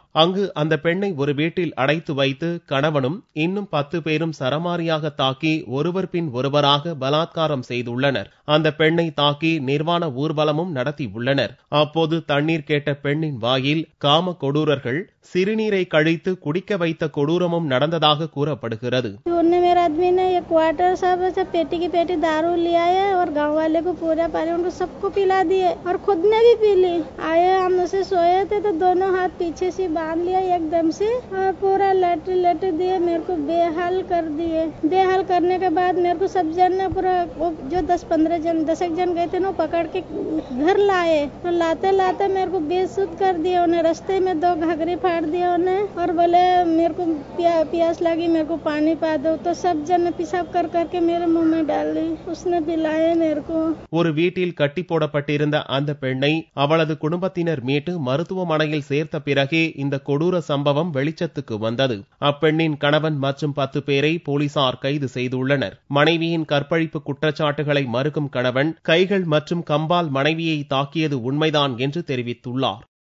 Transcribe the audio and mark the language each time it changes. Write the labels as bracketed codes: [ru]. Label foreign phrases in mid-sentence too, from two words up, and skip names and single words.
[ta] அங்கு அந்த பெண்ணை ஒரு வீட்டில் அடைத்து வைத்து கணவனும் இன்னும் 10 பேரும் சரமாரியாக தாக்கி ஒருவர் பின் ஒருவராக பலாத்காரம் செய்துள்ளனர். அந்த பெண்ணை தாக்கி நிர்வாண ஊர்வலமும் நடத்தியுள்ளனர். அப்போது தண்ணீர் கேட்ட பெண்ணின் வாயில் காம கொடூரர்கள் சிறுநீரை கழித்து குடிக்க வைத்த கொடூரமும் நடந்ததாக கூறப்படுகிறது. [hi] मेरा आदमी ने ये क्वार्टर सब पेटी की पेटी दारू ले आए और गांव वाले को पूरा पानी उनको सबको पिला दिए और खुद ने भी पी ली। आए हम उसे सोए थे तो दोनों हाथ पीछे से बांध लिया एकदम से और पूरा लट दिए, मेरे को बेहाल कर दिए। बेहाल करने के बाद मेरे को सब जन ने पूरा जो 10-15 जन 10 जन गए थे ना पकड़ के घर लाए और लाते मेरे को बेसुध कर दिया। उन्हें रास्ते में 2 घाघरे फाड़ दिया उन्हें और बोले मेरे को प्यास लगी, मेरे को पानी पा दो। तो सब जन पिसाब कर करके मेरे मुंह में डाल दी, उसने पिलाया मेरे को। [ta] ஒரு வீட்டில் கட்டி போடப்பட்டிருந்த அந்த பெண்ணை அவளது குடும்பத்தினர் மீட்டு மருத்துவமனையில் சேர்த்த பிறகே இந்த கொடூர சம்பவம் வெளிச்சத்துக்கு வந்தது. அப்பெண்ணின் கணவன் மற்றும் 10 பேரை போலீசார் கைது செய்துள்ளனர். மனைவியின் கற்பழிப்பு குற்றச்சாட்டுகளை மறுக்கும் கணவன் கைகள் மற்றும் கம்பால் மனைவியை தாக்கியது உண்மைதான் என்று தெரிவித்துள்ளார்.